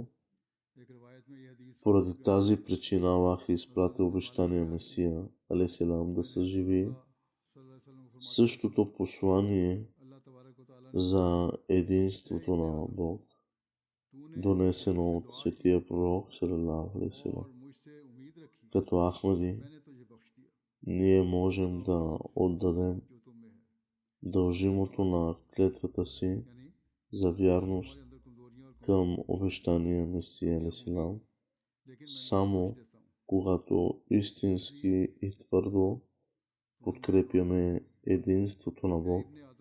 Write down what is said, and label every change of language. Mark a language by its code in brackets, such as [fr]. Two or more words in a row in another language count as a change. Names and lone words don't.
[bg] Поради тази причина Аллах е изпратил обещания Месия, алейхиссалам, да съживи същото послание за единството на Бог, донесено от светия пророк [ar] صلى الله عليه وسلم. [bg] Като Ахмади, ние можем да отдадем дължимото на клетвата си за вярност към обещания Месия алейхиссалам, само когато истински и твърдо подкрепяме единството на Бог.